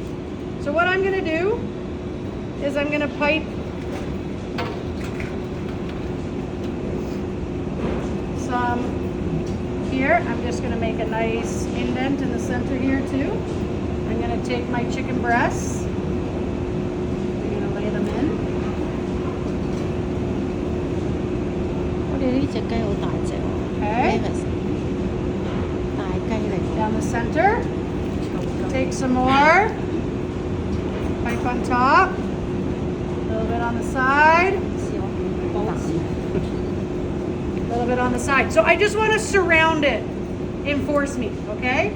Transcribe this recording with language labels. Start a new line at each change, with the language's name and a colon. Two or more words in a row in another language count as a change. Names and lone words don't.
English: So what I'm gonna do is I'm gonna pipe some here. I'm just gonna make a nice indent in the center here too. I'm gonna take my chicken breasts. I'm gonna lay them in.
Cantonese: 我哋呢隻雞好大隻喎
English: Okay.
Cantonese: 大雞嚟。
English: Down the center. Take some more. Pipe on top. A little bit on the side. A little bit on the side. So I just want to surround it in force meat, okay?